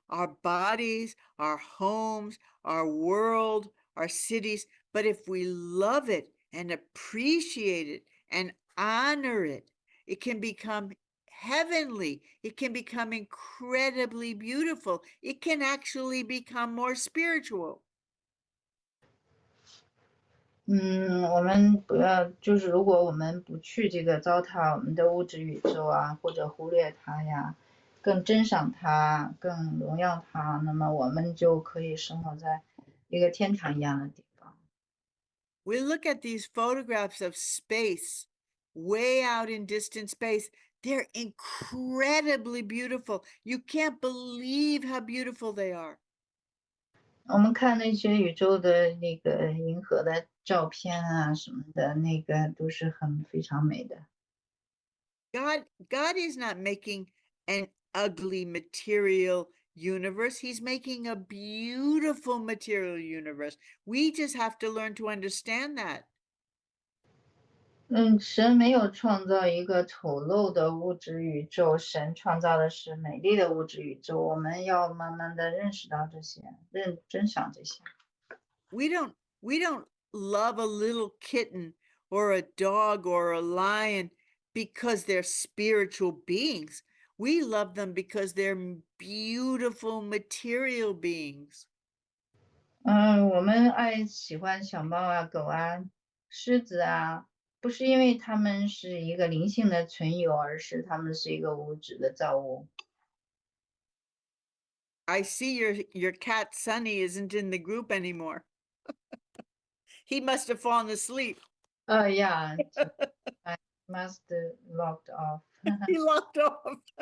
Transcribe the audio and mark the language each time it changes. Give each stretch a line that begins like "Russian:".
English: Our bodies, our homes, our world, our cities. But if we love it and appreciate it and honor it, it can become heavenly. It can become incredibly beautiful. It can actually become more spiritual.
Chinese: 我们不要，就是如果我们不去这个糟蹋我们的物质宇宙啊，或者忽略它呀，更珍赏它，更荣耀它，那么我们就可以生活在一个天堂一样的地方。
English: We look at these photographs of space, way out in distant space. They're incredibly beautiful. You can't believe how beautiful they are.
Chinese: 我们看那些宇宙的那个银河的照片啊什么的，那个都是非常美的。
English: God is not making an ugly material universe. He's making a beautiful material universe. We just have to learn to understand that.
Chinese: 神没有创造一个丑陋的物质宇宙，神创造的是美丽的物质宇宙。我们要慢慢的认识到这些，珍赏这些。
English: We don't love a little kitten or a dog or a lion because they're spiritual beings. We love them because they're beautiful material beings.
Chinese: 我们喜欢小猫啊、狗啊、狮子啊，不是因为它们是一个灵性的存有，而是它们是一个物质的造物。
English: I see your cat Sunny isn't in the group anymore. He must have fallen asleep. Yeah, I must locked off. He locked off.